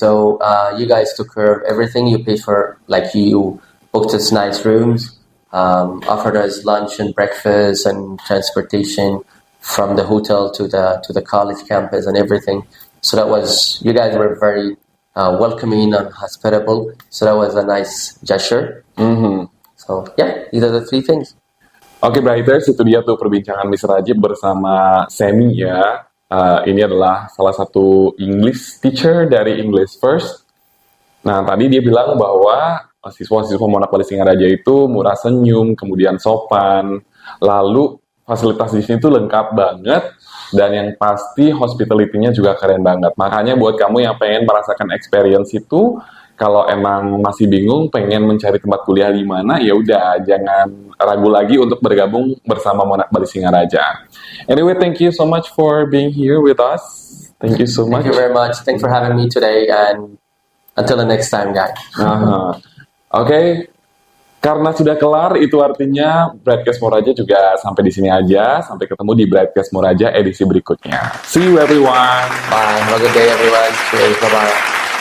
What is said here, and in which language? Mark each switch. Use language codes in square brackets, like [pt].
[en] So you guys took care of everything. You paid for, like, you booked us nice rooms, offered us lunch and breakfast and transportation from the hotel to the college campus and everything. So you guys were very welcoming and hospitable. So that was a nice gesture. So yeah, these are the 3 things. [id] Oke, Brighters, itu dia tuh perbincangan Mr. Rajib bersama Sami ya. Ini adalah salah satu English teacher dari English First. Nah, tadi dia bilang bahwa siswa-siswa Monarch Bali-Singaraja itu murah senyum, kemudian sopan, lalu fasilitas di sini tuh lengkap banget, dan yang pasti hospitality-nya juga keren banget. Makanya buat kamu yang pengen merasakan experience itu, kalau emang masih bingung pengen mencari tempat kuliah di mana, ya udah jangan ragu lagi untuk bergabung bersama Monarch Bali-Singaraja. [en] Anyway, thank you so much for being here with us. Thank you so much. Thank you very much. Thanks for having me today, and until the next time, guys. Oke. [id] Karena sudah kelar, itu artinya Brightcast Moraja juga sampai di sini aja. Sampai ketemu di Brightcast Moraja edisi berikutnya. [en] See you everyone. Bye. Have a good day, everyone. Cheers. Bye-bye.